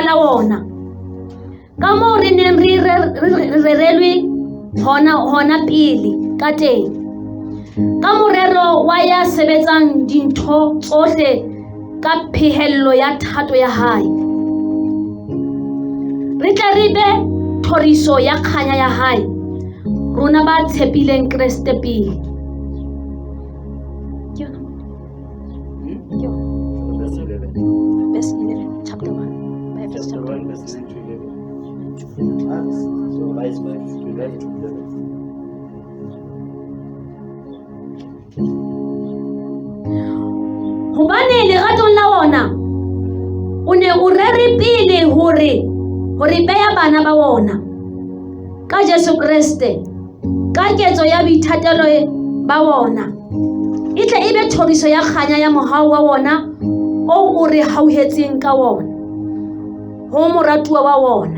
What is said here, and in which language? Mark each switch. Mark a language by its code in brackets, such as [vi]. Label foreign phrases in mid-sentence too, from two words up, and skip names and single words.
[st] la wona ka moo re neng re rerelwe hona pele ka teng ka morero wa ya sebetsang dintho tsohle ka phehello ya thato ya hae re tle re be thoriso ya kganya ya hae rona ba tshepileng Kreste pele. Ke yona. Ke yona. [en] Verse 11, chapter 1. Verse chapter 1, verse 9 to 11. So verse 5 to 11 to 11. [st] Hobane leratong la ona o ne o rere pele hore beya bana ba ona ka Jesu Kriste ka ketso ya boithatelo ba ona e tle e be thoriso ya kganya ya mohau wa ona o re hauhetseng ka ona ho moratuwa wa ona.